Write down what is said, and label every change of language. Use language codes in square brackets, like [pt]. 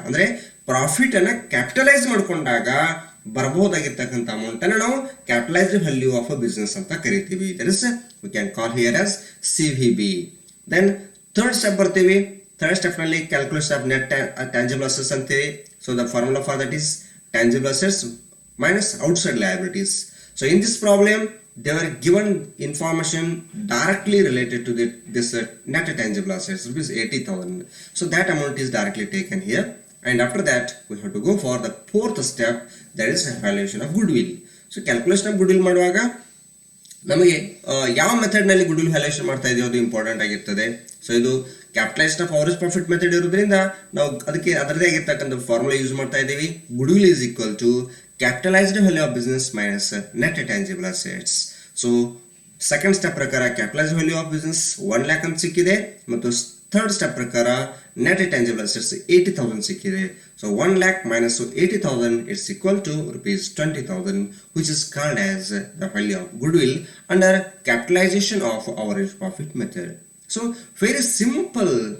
[kn] ಅಂದ್ರೆ ಪ್ರಾಫಿಟ್ ಅನ್ನ ಕ್ಯಾಪಿಟಲೈಸ್ ಮಾಡ್ಕೊಂಡಾಗ ಬರಬಹುದಾಗಿರ್ತಕ್ಕಂಥ ಅಮೌಂಟ್ ಅನ್ನು ನಾವು capitalised value of a business ಅಂತ ಕರಿತೀವಿ. [en] That is we can call here as CVB. Then third step ಬರ್ತೀವಿ. Third step ನಲ್ಲಿ calculation of net tangible assets ಅಂತೀವಿ. So the formula for that is tangible assets minus outside liabilities. So in this problem they were given information directly related to this net tangible assets rupees 80,000. So that amount is directly taken here. And after that we have to go for the fourth step, that is valuation of goodwill. [kn] So calculation of goodwill ಮಾಡುವಾಗ ನಮಗೆ ಯಾವ method ನಲ್ಲಿ goodwill valuation ಮಾಡ್ತಾ ಇದೀವಿ ಅದು important ಆಗಿರ್ತದೆ. So ಇದು capitalised of average profit method ಇರೋದ್ರಿಂದ ನಾವು ಅದಕ್ಕೆ ಅದರದೇ ಆಗಿರ್ತಕ್ಕಂಥ ಫಾರ್ಮುಲಾ ಯೂಸ್ ಮಾಡ್ತಾ ಇದ್ದೀವಿ. [en] Goodwill is equal to capitalized value of business minus net tangible assets. So second step ಪ್ರಕಾರ capitalized value of business 1 lakh ಅಂತ ಸಿಕ್ಕಿದೆ ಮತ್ತು third step ಪ್ರಕಾರ net tangible assets 80,000 ಸಿಕ್ಕಿದೆ. So 1 lakh minus 80,000 is equal to rupees 20,000, which is called as the value of goodwill under capitalization of average profit method. So very simple